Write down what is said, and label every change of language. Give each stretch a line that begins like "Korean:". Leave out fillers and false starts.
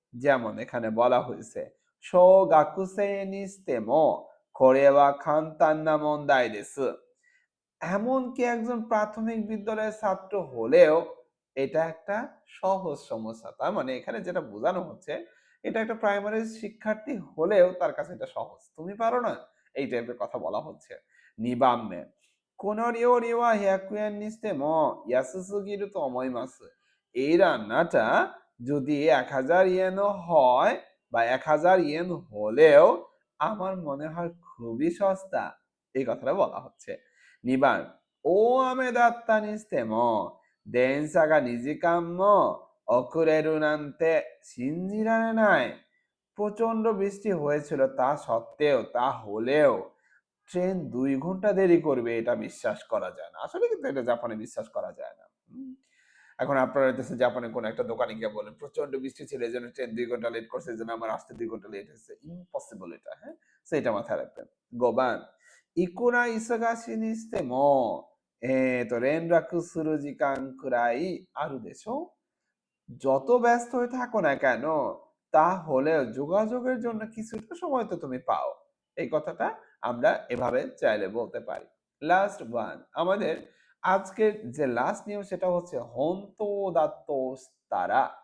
Bangla: যেমন এখানে বলা হয়েছে
Japanese: শো গাকুসে নিস্তেমো কোরে ওয়া খান্তান না মন্দাই দেসু।
Bangla: এমনকি একজন প্রাথমিক বিদ্যালয়ের ছাত্র হলেও এটা একটা সহজ সমস্যা। তার মানে এখানে যেটা বোঝানো হচ্ছে, এটা একটা প্রাইমারি শিক্ষার্থী হলেও তার কাছে এটা সহজ। তুমি পারো না? এই টাইপের কথা বলা হচ্ছে।
Japanese: 2 番目。この料理は100円にしても安すぎると思います。
Bangla: এই রান্নাটা যদি 1000 ইয়েনও হয় বা 1000 ইয়েন হলেও আমার মনে হয় খুবই সস্তা। এই কথাটা বলা হচ্ছে।
Japanese: 2番、大雨だったにしても、電車が2時間も遅れるなんて信じられない。
Bangla: প্রচন্ড বৃষ্টি হয়েছিল তা সত্ত্বেও তা হলেও ট্রেন ২ ঘন্টা দেরি করবে এটা বিশ্বাস করা যায় না। আসলে কিন্তু এটা জাপানে বিশ্বাস করা যায় না। এখন আপনারা হইতেছে জাপানে কোনো একটা দোকানে গিয়ে বলেন, "প্রচন্ড বৃষ্টি ছিল এজন্য ট্রেন ২ ঘন্টা লেট করছে, এজন্য আমার আসতে ২ ঘন্টা লেট হইছে।" ইম্পসিবল এটা, হ্যাঁ? সো এটা মাথায় রাখবেন।
Japanese: 5番、いくら忙しにしても、連絡する時間くらいあるでしょ?
Bangla: যত ব্যস্ত হয়ে থাকো না কেন তাহলেও যোগাযোগের জন্য কিছুটা সময় তো তুমি পাও। এই কথাটা আমরা এভাবে চাইলে বলতে পারি। লাস্ট ওয়ান আমাদের আজকের যে লাস্ট নিয়ম সেটা হচ্ছে
Japanese: হন্তো দাত্তোস্তারা।